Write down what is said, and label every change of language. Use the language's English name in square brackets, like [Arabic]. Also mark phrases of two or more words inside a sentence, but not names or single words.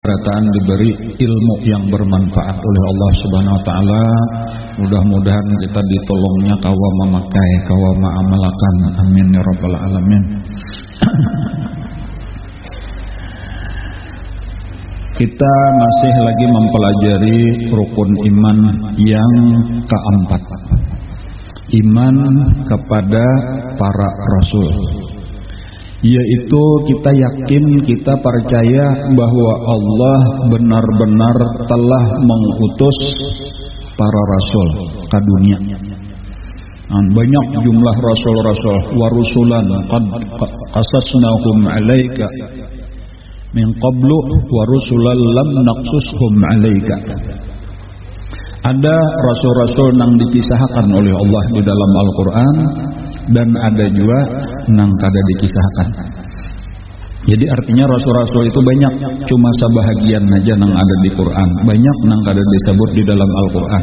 [Banjar] Berataan diberi ilmu yang bermanfaat oleh Allah [Arabic] سبحانه وتعالى. [Banjar] Mudah-mudahan kita ditolongnya kawa memakai, kawa ma'amalakan. [Arabic] آمين يا رب العالمين. [Indonesian] Kita masih lagi mempelajari rukun iman yang keempat. Iman kepada para rasul. Yaitu kita yakin, kita percaya bahwa Allah benar-benar telah mengutus para rasul ke dunia. Banyak jumlah rasul-rasul, [Arabic] ورسلا قد قصصناهم عليك من قبل ورسلا لم نقصصهم عليك. [Banjar] Ada rasul-rasul yang dikisahkan oleh Allah di dalam Al-Qur'an, dan ada juga nang kada dikisahkan. Jadi artinya rasul-rasul itu banyak, cuma sebahagian aja nang ada di Quran, banyak nang kada disebut di dalam Al-Quran.